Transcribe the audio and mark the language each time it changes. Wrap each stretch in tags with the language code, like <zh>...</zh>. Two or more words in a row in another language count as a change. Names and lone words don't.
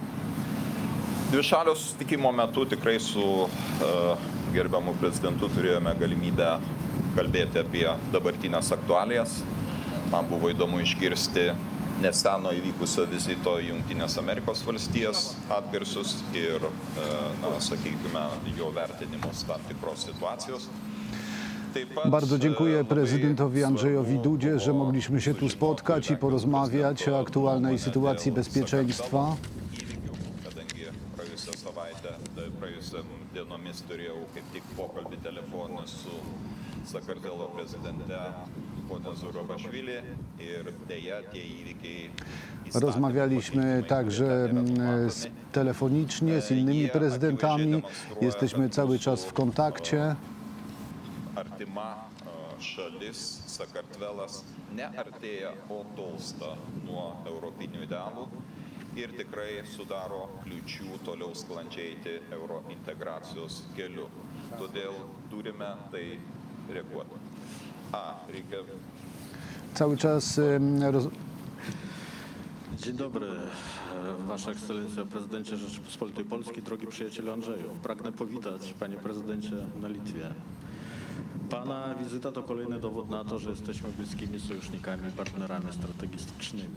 <lt>Dvišalio susitikimo metu tikrai su gerbiamu prezidentu turėjome galimybę kalbėti apie dabartinės aktualijas. Man buvo įdomu išgirsti neseno įvykusio vizito į Jungtinės Amerikos valstijas atgarsius ir, sakykime, jo vertinimus tam tikros sytuacijos.</lt> <pl>Bardzo dziękuję prezydentowi Andrzejowi Dudzie, że mogliśmy się tu spotkać i porozmawiać o aktualnej sytuacji bezpieczeństwa.</pl> <lt>Praėjusią dienomis turėjau kaip tik pokalbį telefoną su Sakartvelo prezidente ponia Zurabišvili ir deja tie įvykiai.</lt> <pl>Rozmawialiśmy także telefonicznie z innymi prezydentami. Jesteśmy cały czas w kontakcie.</pl> <lt>Artima šalis Sakartvelas neartėja, o tolsta nuo europinių idealų ir tikrai sudaro kliūčių toliau sklandžiai eiti eurointegracijos keliu. Todėl turime tai reaguoti. Reikia...</lt> <pl>Cały czas... Dzień dobry, Wasza Ekscelencjo, Prezydencie Rzeczypospolitej Polskiej, drogi przyjacielu Andrzeju. Pragnę powitać, Panie Prezydencie, na Litwie. Pana wizyta to kolejny dowód na to, że jesteśmy bliskimi sojusznikami i partnerami strategicznymi.</pl>